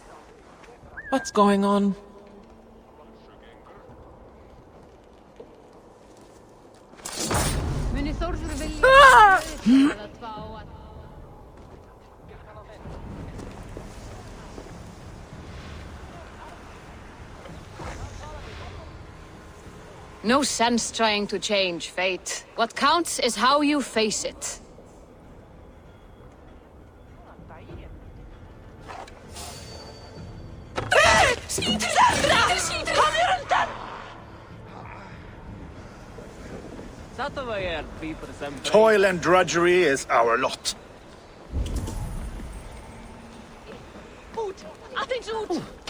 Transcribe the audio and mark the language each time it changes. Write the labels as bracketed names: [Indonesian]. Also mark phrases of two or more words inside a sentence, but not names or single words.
[English] What's going on? [Icelandic] Muni Þórður vilja [English] No sense trying to change fate. What counts is how you face it. Toil and drudgery is our lot. [Icelandic] Út, aðeins út.